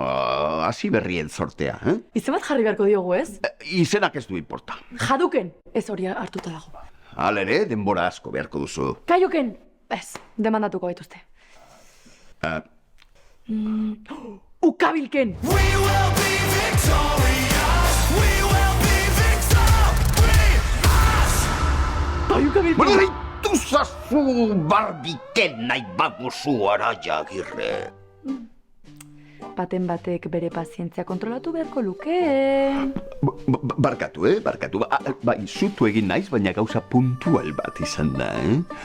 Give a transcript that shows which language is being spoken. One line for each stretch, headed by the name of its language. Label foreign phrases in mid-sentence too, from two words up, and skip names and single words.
Basque: Hasi berrien sortea, eh? Izen bat jarri beharko diogu, ez? Izenak ez du importa. Jaduken! Ez hori hartuta dago. Halere, denbora asko beharko duzu. Kaioken! Ez, demandatuko gaituzte. Ukabilken!
English: We will be victorious. We will be victorious.
Basque: Bai, ukabilken! Bueno, deitu zazu barbiken nahi baduzu, Araia Agirre. Baten batek bere pazientzia kontrolatu beharko luke. Barkatu, barkatu. Bai, zutu egin naiz, baina gauza puntual bat izan da, eh?